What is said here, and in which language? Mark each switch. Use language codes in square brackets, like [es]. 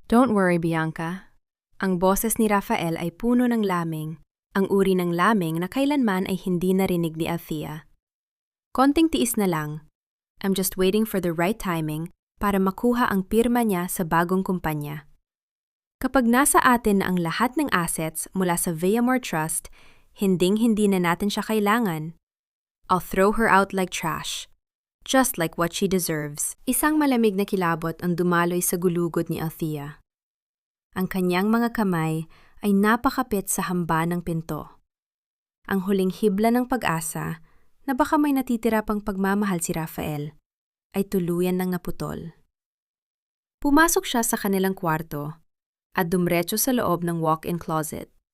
[en] Don't worry, Bianca. [tl] Ang boses ni Rafael ay puno ng laming, ang uri ng laming na kailanman ay hindi narinig ni Althea. Konting tiis na lang. [en] I'm just waiting for the right timing [tl] para makuha ang pirma niya sa bagong kumpanya. Kapag nasa atin na ang lahat ng assets mula sa Viamore Trust, hinding-hindi na natin siya kailangan. [en] I'll throw her out like trash. Just like what she deserves. [tl] Isang malamig na kilabot ang dumaloy sa gulugod ni Althea. Ang kanyang mga kamay ay napakapit sa hamba ng pinto. Ang huling hibla ng pag-asa na baka may natitira pang pagmamahal si Rafael ay tuluyan ng naputol. Pumasok siya sa kanilang kwarto at dumretso sa loob ng walk-in closet.